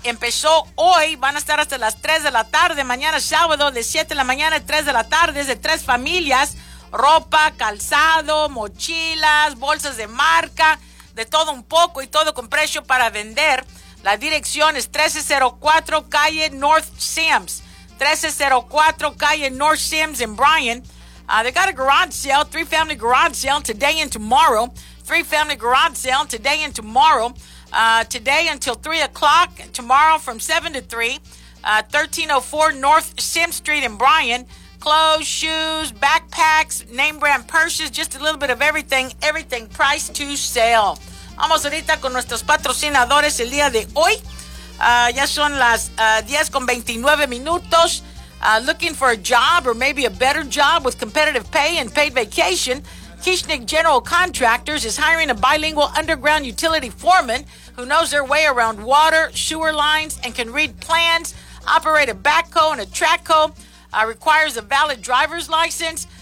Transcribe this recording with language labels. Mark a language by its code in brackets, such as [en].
[es] Empezó hoy, van a estar hasta las 3 de la tarde, mañana sábado de 7 de la mañana a 3 de la tarde, es de 3 familias, ropa, calzado, mochilas, bolsas de marca, de todo un poco y todo con precio para vender. La dirección es 1304 calle North Sims, 1304 calle North Sims en Bryan. [en] They got a garage sale, 3-family garage sale today and tomorrow, 3-family garage sale today and tomorrow. Today until 3 o'clock, tomorrow from 7 to 3, 1304 North Sims Street in Bryan. Clothes, shoes, backpacks, name brand purses, just a little bit of everything, everything price to sale. [es] Vamos ahorita con nuestros patrocinadores el día de hoy. Ya son las 10:29. [en] Looking for a job or maybe a better job with competitive pay and paid vacation, Kishnick General Contractors is hiring a bilingual underground utility foreman who knows their way around water, sewer lines, and can read plans, operate a backhoe and a trackhoe, requires a valid driver's license.